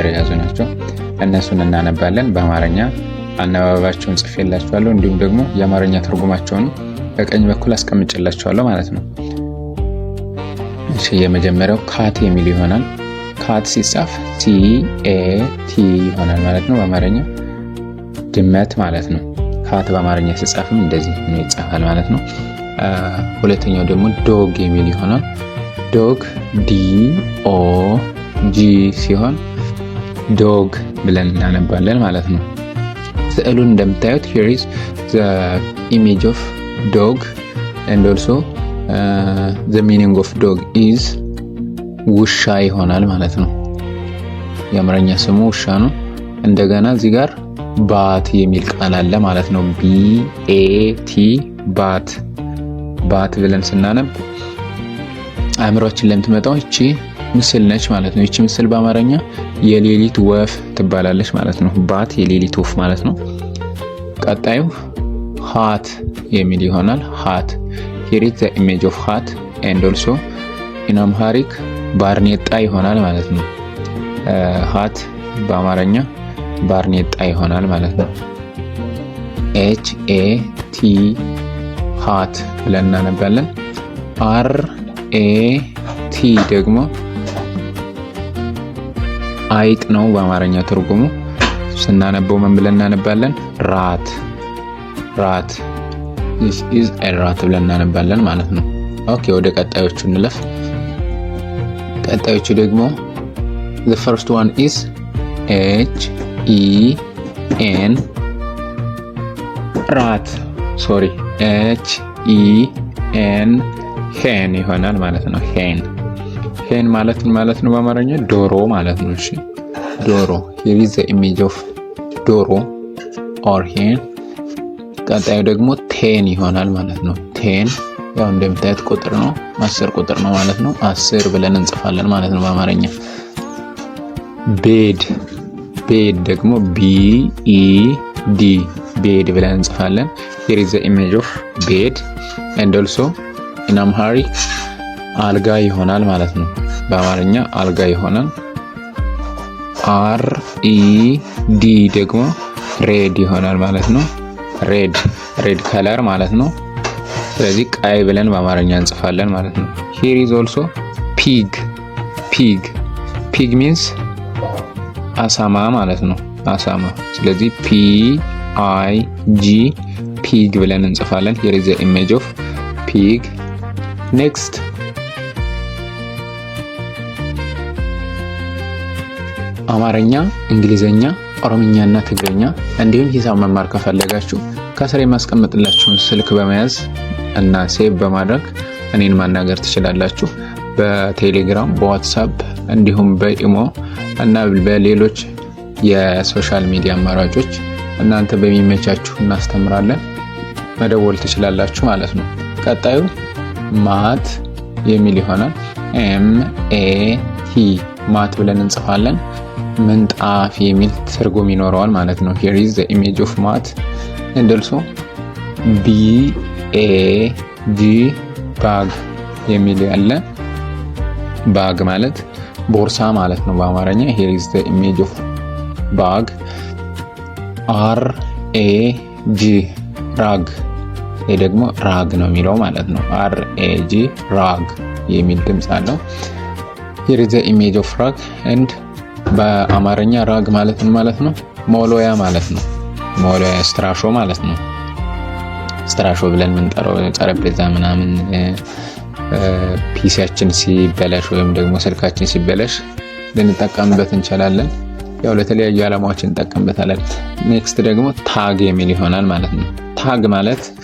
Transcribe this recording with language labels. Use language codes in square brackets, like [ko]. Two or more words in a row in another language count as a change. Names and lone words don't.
[am] የያዙ ናቸው። እነሱን እናነባለን። በአማርኛ አነባበባቸውን ጽፌላችኋለሁ፣ እንዲሁም ደግሞ የአማርኛ ትርጉማቸውን በቀኝ በኩል አስቀምጬላችኋለሁ ማለት ነው። እሺ የመጀመሪያው ካት የሚል ይሆናል። ካት ሲጻፍ CAT ይሆናል ማለት ነው። በአማርኛ ድመት ማለት ነው። ካት በአማርኛ ሲጻፍም እንደዚህ ነው ይጻፋል ማለት ነው። ሁለተኛው ደግሞ ዶግ የሚል ይሆናል። ዶግ DOG ሲሆን ዶግ ብለን እናነባለን ማለት ነው። ስዕሉን እንደምታዩት [en] here is the image of dog and also the meaning of dog is [am] ውሻ ይሆናል ማለት ነው። የአማርኛ ስሙ ውሻ ነው። እንደገና እዚህ ጋር ባት የሚል ቃል አለ ማለት ነው። BAT ባት። ባት ብለን ስናነብ አእምሮአችን ለምትመጣው እቺ ምስል ነች ማለት ነው። እቺ ምስል በአማርኛ የሌሊት ወፍ ትባላለች ማለት ነው። ባት የሌሊት ወፍ ማለት ነው። ቀጣዩ ሃት የሚል ይሆናል። ሃት [en] here is the image of hat and also in Amharic [am] ባርኔጣ ይሆናል ማለት ነው። ሃት በአማርኛ ባርኔጣ ይሆናል ማለት ነው። HAT ሃት ብለን እናነባለን። RAT ደግሞ አይጥ ነው በአማርኛ ትርጉሙ። ስናነበው ምን ብለን እናነባለን? ራት። ራት [en] this is a rat [am] ብለን እናነባለን ማለት ነው። ኦኬ ወደ ቀጣዮቹ እንለፍ። ቀጣዮቹ ደግሞ [en] the first one is [am] HEN ራት sorry HEN ሄን ይሆናል ማለት ነው። ሄን ሄን ማለት ነው በአማርኛ ዶሮ ማለት ነው። እሺ ዶሮ [en] here is the image of [am] ዶሮ [en] or hen። [am] ቀጣዩ ደግሞ ቴን ይሆናል ማለት ነው። ቴን ያው እንደምታዩት ቁጥር ነው፣ 10 ቁጥር ነው ማለት ነው። 10 ብለን እንጽፋለን ማለት ነው በአማርኛ። ቤድ ቤድ ደግሞ BED ቤድ ብለን እንጽፋለን። [en] here is the image of bed and also in Amharic [am] አልጋ ይሆናል ማለት ነው። በአማርኛ አልጋ ይሆናል። RED ደግሞ ሬድ ይሆናል ማለት ነው። ሬድ ከለር ማለት ነው። ስለዚህ ቀይ ብለን በአማርኛ እንጽፋለን ማለት ነው። [en] here is also pig means [am] አሳማ ማለት ነው። አሳማ። ስለዚህ PIG pig ብለን እንጽፋለን። [en] here is the image of pig. [am] next አማርኛ፣ እንግሊዘኛ፣ ኦሮምኛና ትግርኛ እንዲሁም ሂሳብ መማር ከፈለጋችሁ ከስር የማስቀምጥላችሁን ስልክ በመያዝ እና ሴቭ በማድረግ እኔን ማናገር ትችላላችሁ። በቴሌግራም፣ በዋትሳፕ እንዲሁም በኢሞ እና በሌሎች የሶሻል ሚዲያ አማራጮች እናንተ በሚመቻችሁ እናስተምራለን። መደወል ትችላላችሁ ማለት ነው። ቀጣዩ ማት የሚል ይሆናል። MAT ማት ብለን እንጽፋለን። ምንጣፍ የሚል ትርጉም ይኖረዋል ማለት ነው። [en] here is the image of mat and also [am] BAG ባግ የሚል ያለ ባግ ማለት ቦርሳ ማለት ነው በአማርኛ። [en] here is the image of bag [am] RAG ራግ፣ ይሄ ደግሞ ራግ ነው የሚለው ማለት ነው። RAG ራግ የሚል ድምጽ አለው። [en] here is the image of rag and [am] በአማርኛ ራግ ማለት ምን ማለት ነው? ሞሎያ ማለት ነው። ሞሎያ ስትራሾ ማለት ነው። ስትራሾ ብለን የምንጠራው ጠረጴዛ ምናምን ፒሲያችን ሲበላሽ ወይም ደግሞ ስልካችን ሲበላሽ ልንጠቀምበት እንችላለን። ያው ለተለያዩ ዓላማዎች እንጠቀምበታለን። ኔክስት ደግሞ ታግ የሚል ይሆናል ማለት ነው። ታግ ማለት